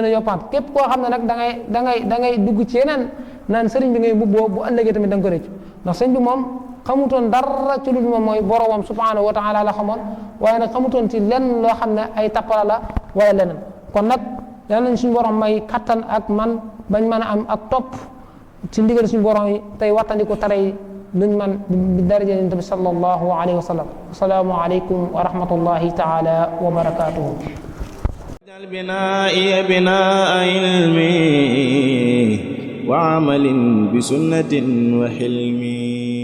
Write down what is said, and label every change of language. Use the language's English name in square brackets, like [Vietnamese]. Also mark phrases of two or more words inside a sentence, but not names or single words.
[Wolof] a yoppaat képp koo xam ne nag da ngay dugg ci yeneen naan sëriñ bi ngay bubboo bu ëllëgee tamit da nga ko rëcc ndax sëriñ bi moom xamutoon dara ci lu moom mooy boromam [Arabic] سبحانه وتعالى [Wolof] la xamoon waaye nag xamutoon ci lenn loo xam ne ay tappala la wala leneen kon nag yal nañ suñu borom may kattan ak man bañ mën a am ak topp ci ndigal suñu borom yi tey wattandiku tere yi luñ man bi daraja yonent bi [Arabic] صلى الله عليه وسلم السلام عليكم ورحمة الله تعالى وبركاته اجعل بنائي بناء علم وعمل بسنة وحلم